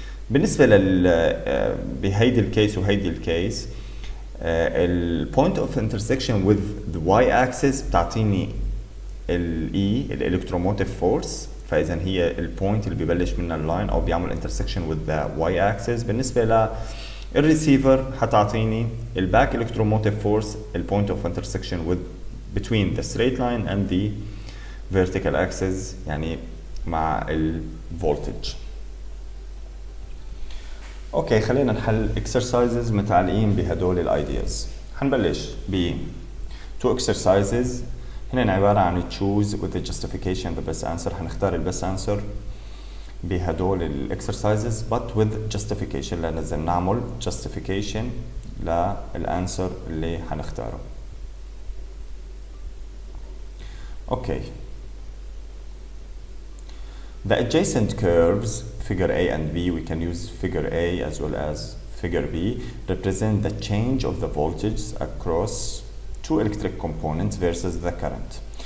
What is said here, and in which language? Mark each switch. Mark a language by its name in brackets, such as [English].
[Arabic] بالنسبة بهيدي الكيس وهيدي الكيس البوينت اوف انترسكشن [English] with the y axis [Arabic] بتعطيني الاي الالكتروموتيف فورس، فاذا هي البوينت اللي ببلش منها اللاين او بيعمل انترسكشن with the y axis. بالنسبة الريسيفر حتعطيني الباك electromotive force البوينت اوف انترسكشن [English] with between the straight line and the vertical axis، [Arabic] يعني مع الفولتج. اوكي، خلينا نحل exercises متعلقين بهدول الايدياز. حنبلش ب [English] two exercises [Arabic] هن عبارة عن [English] choose with the justification the best answer. [Arabic] حنختار ال [English] best answer [Arabic] بهدول الاكسرسايزز [English] but with justification، [Arabic] لازم نعمل justification للانسر اللي حنختاره. [English] Okay, the adjacent curves figure A and B, we can use figure A as well as figure B, represent the change of the voltage across two electric components versus the current.